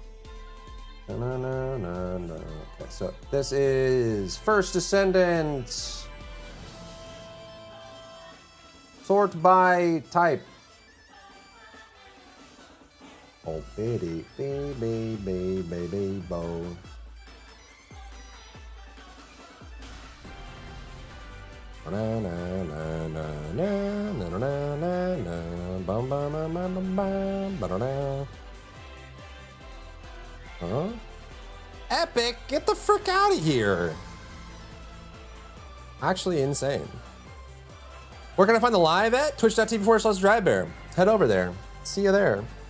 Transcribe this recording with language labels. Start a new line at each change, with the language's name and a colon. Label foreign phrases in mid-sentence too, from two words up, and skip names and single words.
English: Okay, so this is First Descendant. Sort by type. Oh, bitty, baby, bo. Na na na na na na na na na bum bum bum bum bum bum. Huh? Epic, get the frick out of here! Actually insane. Where can I find the live at? Twitch.tv/drybear. Head over there. See you there.